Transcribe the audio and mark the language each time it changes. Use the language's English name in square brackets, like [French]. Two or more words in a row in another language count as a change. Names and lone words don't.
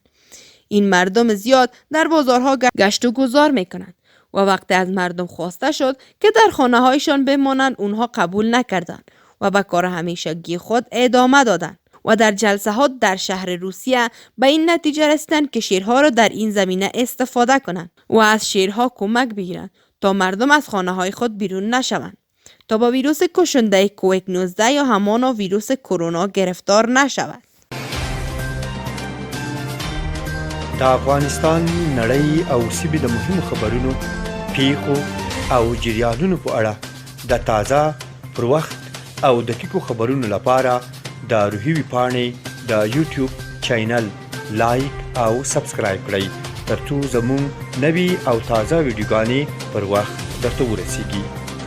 [Persian] این مردم زیاد در بازارها گشت و گذار میکنند و وقتی از مردم خواسته شد که در خانه هایشان بمانند اونها قبول نکردند و به کار همیشگی خود ادامه دادند و در جلسه ها در شهر روسیه به این نتیجه رسیدند که شیرها را در این زمینه استفاده کنند و از شیرها کمک بگیرند تا مردم از خانه های خود بیرون نشوند تا با ویروس کشنده کووید 19 یا همان ویروس کرونا گرفتار نشود. [Pashto] د افغانستان نړۍ او سیمې د مهمو خبرونو پیښو او جریانونو په اړه د تازه پر وخت او دقیقو خبرونو لپاره د روحي ویبپاڼې د یوټیوب چینل لایک او سبسکرایب کړئ ترڅو زموږ نوي او تازه ویډیوګانې پر وخت درته ورسیږي.